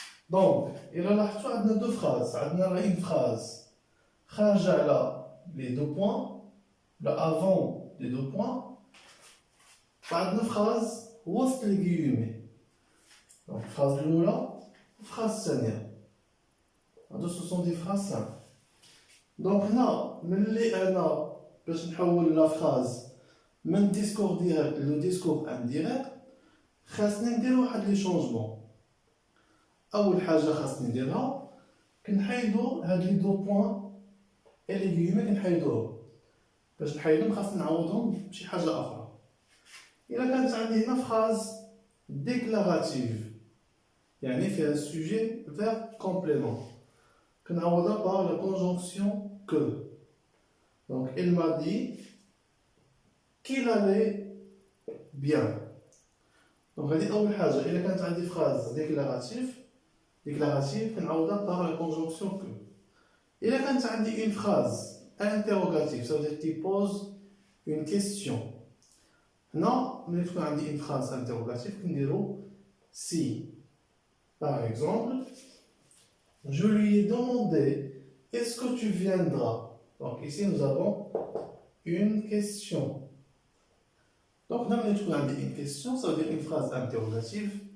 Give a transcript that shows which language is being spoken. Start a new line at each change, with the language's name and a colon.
French: Donc,
Arabic: إلا لاحظتوا عندنا
French: deux phrases.
Arabic: عندنا
French: une phrase
Arabic: خارجة على
French: les deux points, le avant les deux points.
Arabic: وعندنا
French: phrase
Arabic: وسط
French: les guillemets. Donc, phrase
Arabic: الأولى
French: phrase
Arabic: الثانية.
French: Ce sont des phrases simples. Donc
Arabic: هنا ملي أنا باش نحول لا
French: phrase
Arabic: من
French: discours direct
Arabic: لو
French: discours indirect
Arabic: خاصني ندير واحد لي شونجمون. أول حاجة خاصني نديرها كنحيدو هاد لي دو بوين إي لي غيومي كنحيدوهم. باش نحيدهم خاصني نعوضهم بشي حاجة أخرى. إلا كانت عندي هنا
French: phrase déclarative
Arabic: يعني فيها
French: sujet verbe complément
Arabic: كنعوضها
French: par la conjonction que. Donc il m'a dit qu'il allait bien. Donc
Arabic: هذه أول حاجة. إلا كانت عندي
French: phrase déclarative
Arabic: كنعوضها
French: par la conjonction que.
Arabic: إلا كانت عندي
French: une phrase interrogative ça veut dire qui pose une question.
Arabic: هنا ملي تكون عندي
French: une phrase interrogative
Arabic: كنديرو
French: si. Par exemple, je lui ai demandé est-ce que tu viendras. Donc ici nous avons une question. Donc là, on a une question, ça veut dire une phrase interrogative.